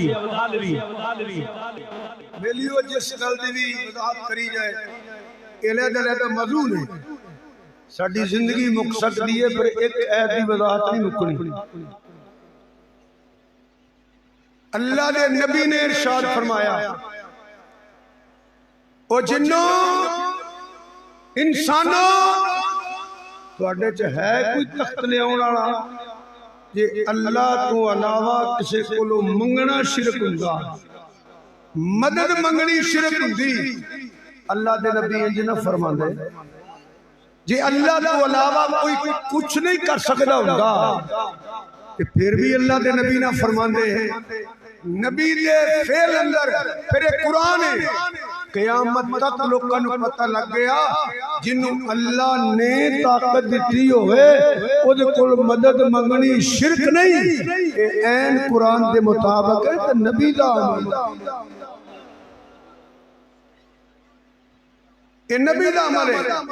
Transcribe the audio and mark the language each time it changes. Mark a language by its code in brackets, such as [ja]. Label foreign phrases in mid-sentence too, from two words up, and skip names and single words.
[pa] ویلیو جس گل دی بھی وضاحت کری جائے علیحدہ موضوع ہے ساری زندگی مک سکتی ہے پر ایک عید کی وضاحت نہیں مکنی اللہ دے نبی نے ارشاد فرمایا او جنوں انسانوں تواڈے چ ہے کوئی تخت لے آون والا جے اللہ تو علاوہ کسے کولو منگنا شرک ہوندا مدد منگنی شرک ہوندی اللہ دے نبی انج نہ فرماندے جی اللہ تو علاوہ کوئی کچھ نہیں کر سکتا ہوندا تے پھر بھی اللہ دے نبی نہ فرماندے ہیں نبی دے فعل اندر پھر قرآن ہے [ur] قیامت تک لوگوں کو پتہ لگ گیا [pa] جنہوں اللہ نے طاقت دیتی ہوئے او دے کول مدد منگنی شرک نہیں اے این قرآن دے مطابق ہے تے نبی دا عمل اے نبی دا عمل ہے